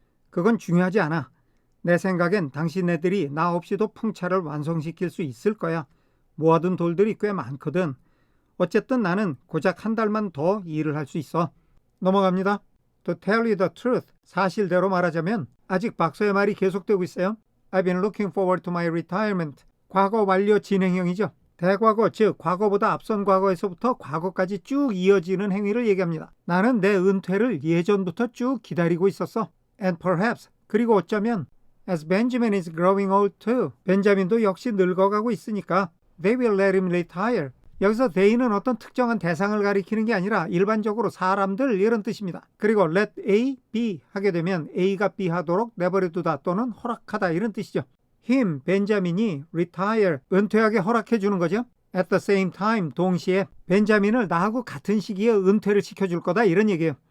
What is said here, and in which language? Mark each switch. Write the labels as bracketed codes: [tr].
[ko] 그건 중요하지 않아. 내 생각엔 당신네들이 나 없이도 풍차를 완성시킬 수 있을 거야. 모아둔 돌들이 꽤 많거든. 어쨌든 나는 고작 한 달만 더 일을 할 수 있어. 넘어갑니다. [en] To tell you the truth. [ko] 사실대로 말하자면 아직 박사의 말이 계속되고 있어요. [en] I've been looking forward to my retirement. [ko] 과거 완료 진행형이죠. 대과거, 즉 과거보다 앞선 과거에서부터 과거까지 쭉 이어지는 행위를 얘기합니다. 나는 내 은퇴를 예전부터 쭉 기다리고 있었어. [en] And perhaps, [ko] 그리고 어쩌면 [en] as Benjamin is growing old too. [ko] 벤자민도 역시 늙어가고 있으니까 [en] they will let him retire. [ko] 여기서 they는 어떤 특정한 대상을 가리키는 게 아니라 일반적으로 사람들 이런 뜻입니다. 그리고 let A, B 하게 되면 A가 B 하도록 내버려두다 또는 허락하다 이런 뜻이죠. him, 벤자민이 retire, 은퇴하게 허락해 주는 거죠. [en] at the same time, [ko] 동시에 벤자민을 나하고 같은 시기에 은퇴를 시켜줄 거다 이런 얘기예요.